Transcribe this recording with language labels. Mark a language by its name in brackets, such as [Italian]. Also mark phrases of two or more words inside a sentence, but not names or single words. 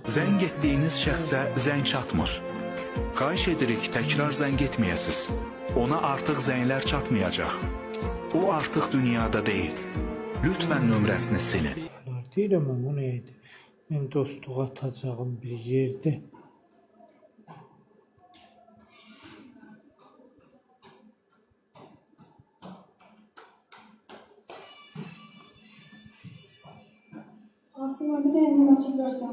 [Azerbaijani] Zəng etdiyiniz şəxsə zəng çatmır. Xahiş edirik təkrar zəng etməyəsiz. Ona artıq zənglər çatmayacaq. O artıq dünyada deyil. Lütfən nömrəsini silin. Deyirəm ama o neydi? [Turkish] Ben dostluq atacağım bir yerde. Aslında bir de elini açıp versem.